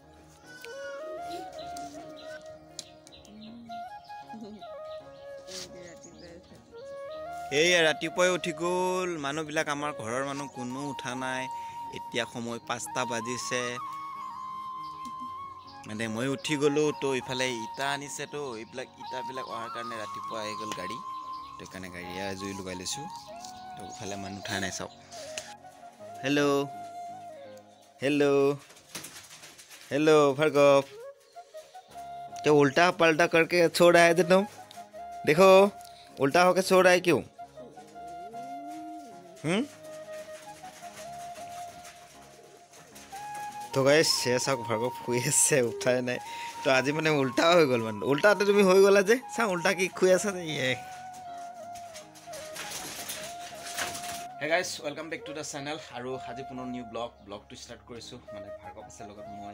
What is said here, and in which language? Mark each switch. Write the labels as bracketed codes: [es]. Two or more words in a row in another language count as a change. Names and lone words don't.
[as] এইয়া ৰাতিপুৱাই উঠি গ'ল মানুহবিলাক, আমাৰ ঘৰৰ মানুহ কোনো উঠা নাই। এতিয়া সময় 5টা বাজিছে, মানে মই উঠি গ'লোঁ। তো ইফালে ইটা আনিছে। তো এইবিলাক ইটাবিলাক অহাৰ কাৰণে ৰাতিপুৱা আহি গ'ল গাড়ী। তো সেইকাৰণে গাড়ীয়ে জুই লগাই লৈছোঁ। তো ইফালে মানুহ উঠা নাই চাওক। [hi] হেল্ল' हेलो हेलो भार्गव, क्या उल्टा पलटा करके छोड़ आए थे तुम? देखो उल्टा होकर छोड़ आए क्यों? [as] तो गाइस চাওক ভাৰ্গৱ শুই আছে, উঠাই নাই। তো আজি মানে উল্টা হৈ গ'ল, মানে উল্টাতে তুমি হৈ গ'লা যে। চাওঁ উল্টা কি শুই আছা নে? [en] hey guys welcome back to the channel. [as] আৰু আজি পুনৰ নিউ ব্লগটো ষ্টাৰ্ট কৰিছোঁ। মানে ভাৰ্গৱ আছে লগত, মই।